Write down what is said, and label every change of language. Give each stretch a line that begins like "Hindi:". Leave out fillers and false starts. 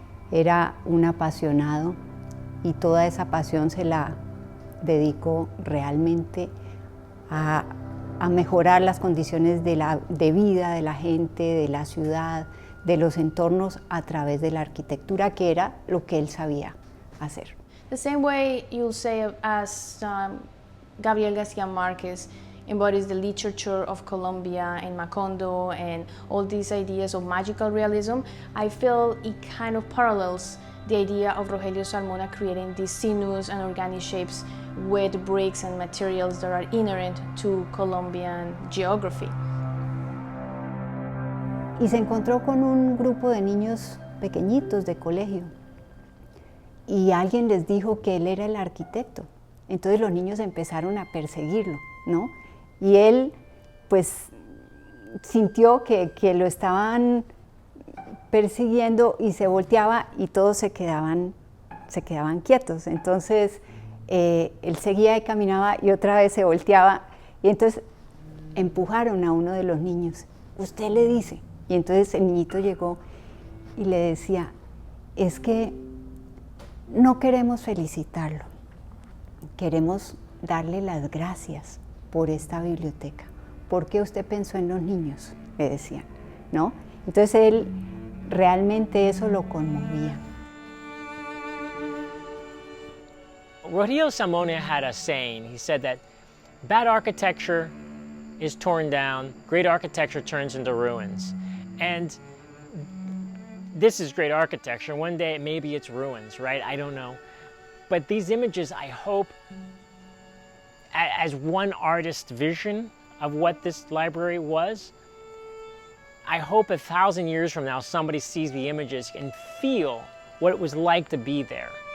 Spanish: Era un apasionado y toda esa pasión se la dedicó realmente a mejorar las condiciones de vida de la gente, de la ciudad, de los entornos a través de la arquitectura, que era lo que él sabía hacer.
English: The same way you'll say as Gabriel García Márquez embodies the literature of Colombia and Macondo and all these ideas of magical realism, I feel it kind of parallels the idea of Virgilio Salmona creating these sinuous and organic shapes with bricks and materials that are inherent to Colombian geography.
Spanish: Y se encontró con un grupo de niños pequeñitos de colegio y alguien les dijo que él era el arquitecto. Entonces los niños empezaron a perseguirlo, ¿no? Y él pues sintió que lo estaban persiguiendo y se volteaba y todos se quedaban quietos. Entonces él seguía y caminaba y otra vez se volteaba y entonces empujaron a uno de los niños. Usted le dice. Y entonces el niñito llegó y le decía, es que no queremos felicitarlo, queremos darle las gracias por esta biblioteca. ¿Por qué usted pensó en los niños? Le decían, ¿no? Entonces él realmente eso lo conmovía.
English: Virgilio Salmona had a saying. He said that bad architecture is torn down, great architecture turns into ruins. And this is great architecture. One day maybe it's ruins, right? I don't know. But these images, I hope, as one artist's vision of what this library was, I hope 1,000 years from now somebody sees the images and feel what it was like to be there.